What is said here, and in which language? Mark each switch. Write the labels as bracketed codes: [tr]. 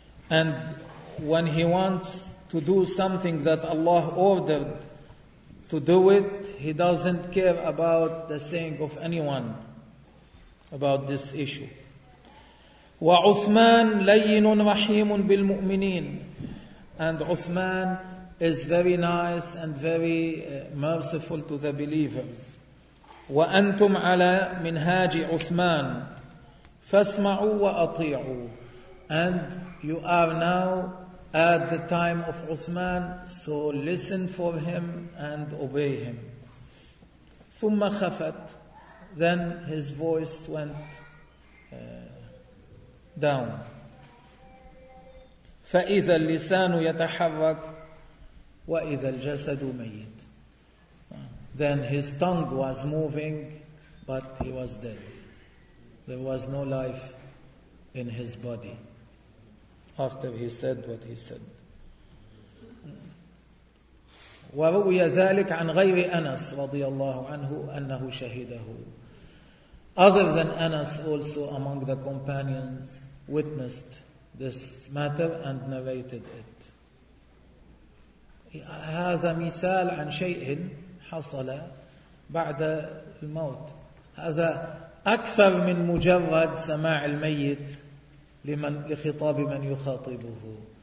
[en] And when he wants to do something that Allah ordered to do it, he doesn't care about the saying of anyone about this issue. [ar] وعثمان لين رحيم بالمؤمنين. [en] And Uthman is very nice and very merciful to the believers. [ar] وأنتم على منهاج عثمان فاسمعوا وأطيعوا. [en] And you are now at the time of Uthman, so listen for him and obey him. [ar] ثم خفت. [en] Then his voice went down. [ar] فإذا اللسان يتحرك وإذا الجسد ميت. [en] Then his tongue was moving, but he was dead. There was no life in his body after he said what he said. [ar] وروي ذلك عن غير أنس رضي الله عنه أنه شهده. [en] Other than Anas, also among the companions, witnessed this matter and narrated it. [ar] هذا مثال عن شيء حصل بعد الموت. هذا أكثر من مجرد سماع الميت لخطاب من يخاطبه.